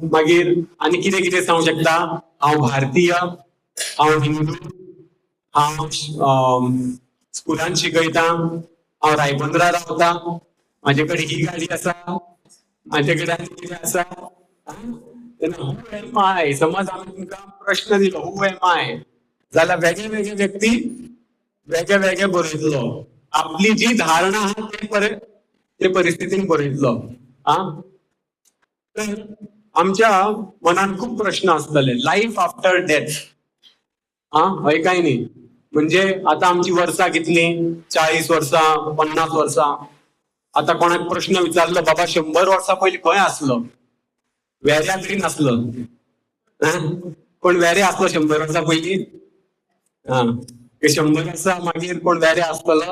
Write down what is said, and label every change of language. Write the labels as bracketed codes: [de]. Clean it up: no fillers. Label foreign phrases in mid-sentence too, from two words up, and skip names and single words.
[kok] मागीर आनी कितें कितें सांगूंक शकता? हांव भारतीय, हांव हिंदू, हांव स्कुलान शिकयता, हांव रायबंद्रा रावता, माझे कडेन ही गाडी आसा, माझे कडेन आनी कितें आसा. [en] who am I [kok] समज आम्ही तुमका प्रश्न दिलो [en] who am I [kok] जाल्यार वेगळे वेगळे व्यक्ती वेगळे वेगळे बरयतलो. आपली जी धारणा आहा ते परिस्थितीन बरयतलो. आ तर आमच्या मनात खूप प्रश्न असतले [en] life after death. [kok] हा हय काय नाही. म्हणजे आता आमची वर्सां कितली 40 वर्सां 50 वर्सां. आता कोणाक प्रश्न विचारलो बाबा 100 वर्सां पयलीं खंय आसलो वेऱ्या तरी नासलो. कोण वेरे आसलो 100 वर्सां पयलीं. हा ते 100 वर्सां मागीर कोण वेरे आसतलो.